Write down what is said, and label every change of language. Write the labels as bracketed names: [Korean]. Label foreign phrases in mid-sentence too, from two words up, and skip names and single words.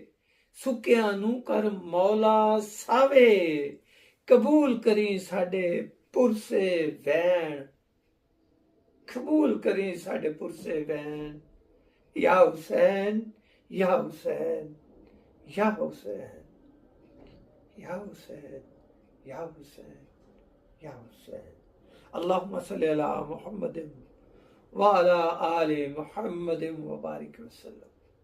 [Punjabi] ਸੁੱਕਿਆਂ ਨੂੰ ਕਰ ਮੌਲਾ ਸਾਵੇ, ਕਬੂਲ ਕਰੀ ਸਾਡੇ ਪੁਰਸੇ ਵੈਣ, ਕਬੂਲ ਕਰੀ ਸਾਡੇ ਪੁਰਸੇ ਵੈਣ। [Arabic] يا حسين، يا حسين، يا حسين، يا حسين، يا حسين، يا حسين. اللهم صل على محمد وعلى آل محمد وبارك وسلم।